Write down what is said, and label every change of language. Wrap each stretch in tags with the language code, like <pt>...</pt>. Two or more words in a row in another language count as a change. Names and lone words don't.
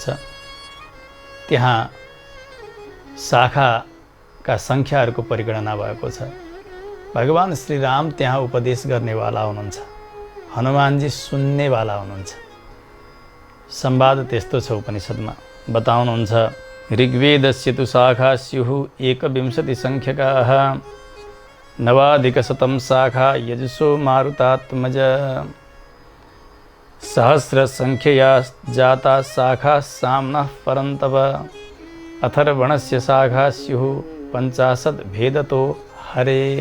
<ne>त्यहाँ शाखाका सङ्ख्याहरूको परिगणना भएको छ। भगवान श्रीराम त्यहाँ उपदेश गर्नेवाला हुनुहुन्छ, हनुमानजी सुन्नेवाला हुनुहुन्छ। संवाद त्यस्तो छ उपनिषदमा बताउनुहुन्छ।</ne> <sa>ऋग्वेदस्य तु शाखा स्युः 21 सङ्ख्यकाः, 9,100 शाखा यजुषो मारुतात्मज, सहस्रसङ्ख्यया जाता शाखा साम्नः परन्तप, अथर्वणस्य शाखा स्युः 50 भेदतो हरे।</sa>